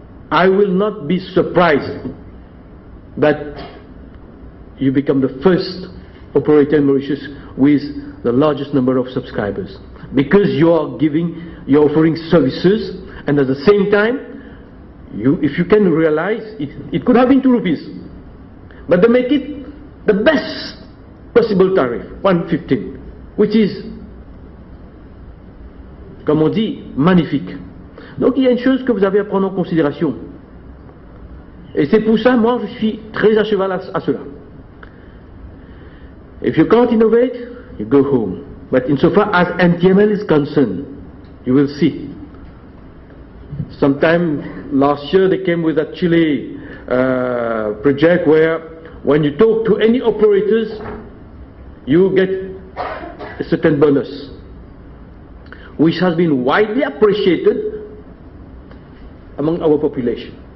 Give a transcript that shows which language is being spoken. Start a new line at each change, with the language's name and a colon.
English: I will not be surprised that you become the first operator in Mauritius with the largest number of subscribers, because you're offering services, and at the same time, if you can realize, it could have been 2 rupees, but they make it the best possible tariff, 115, which is,
French: comme on dit, magnifique. Donc il y a une chose que vous avez à prendre en considération. Et c'est pour ça, moi, je suis très à cheval à cela.
English: If you can't innovate, you go home. But insofar as MTML is concerned, you will see. Sometime last year they came with a Chile project where when you talk to any operators, you get a certain bonus, which has been widely appreciated among our population.